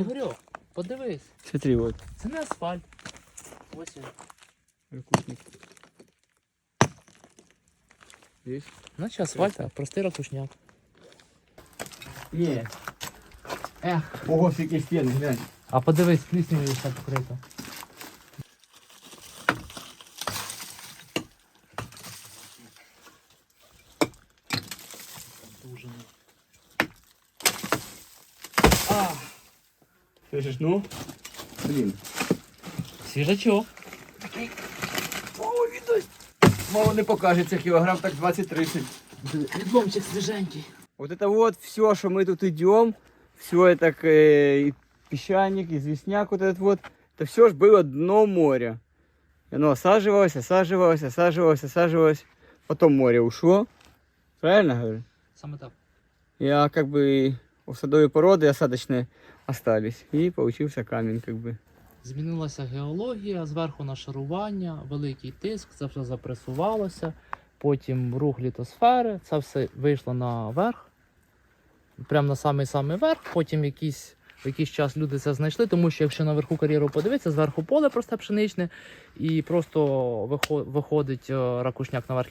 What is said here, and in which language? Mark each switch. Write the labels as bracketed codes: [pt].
[uk] Ігорьок, подивись, [ru] смотри, вот, [uk] це не асфальт. Ось він. ракушник. [ru] Здесь? [uk] Наче асфальт, а простий ракушняк. Не. [ru] Эх, ого, какие стены, глянь. [uk] А подивись, пліснявою все покрито. Дуже. [ru] Слышишь, ну? Блин. [uk] Свіжачок. Мало відось. [ru] Мало не покажется, килограмм так 20-30. [uk] Відломчик свіженький. [ru] Вот это вот все, что мы тут идем, все это и песчаник, известняк вот этот вот, это все ж было дно моря. И оно осаживалось, осаживалось, осаживалось, осаживалось. Потом море ушло. Правильно говорю? [uk] Саме так. [ru] А как бы садовые породы осадочные остались. И получился камень как бы. [uk] Змінилася геологія, зверху нашарування, великий тиск, це все запресувалося, потім рух літосфери, це все вийшло наверх, прямо на самий-самий верх, потім в якийсь час люди це знайшли, тому що якщо наверху кар'єру подивитися, зверху поле просте пшеничне, і просто виходить ракушняк наверх.